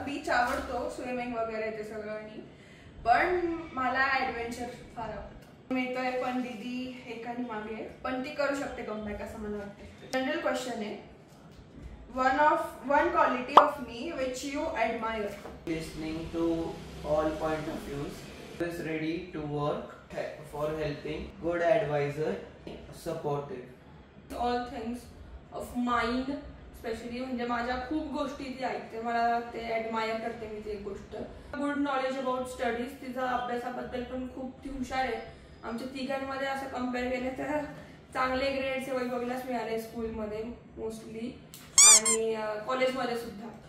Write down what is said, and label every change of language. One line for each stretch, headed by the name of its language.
Marathi: Beach आवडतो, swimming वगैरे ते सगळं, पण मला ऍडव्हेंचर फार आवडतं. मिळतोय पण दीदी एकाने मागे, पण ती करू शकते कमबॅक असं मला वाटतं.
English: General question आहे, one quality of me which you admire. listening to all point of views, is ready to work for helping, good advisor, supportive. All things of mind specially,
Marathi: म्हणजे माझ्या खूप गोष्टी ती ऐकते, मला ते ऍडमायर करते मी ती एक गोष्ट.
English: good knowledge about studies,
Marathi: तिचा अभ्यासाबद्दल पण खूप ती हुशार आहे. आमच्या तिघांमध्ये असं कम्पेअर केलं तर चांगले ग्रेड्स वैभवलाच मिळाले स्कूलमध्ये मोस्टली आणि कॉलेजमध्ये सुद्धा.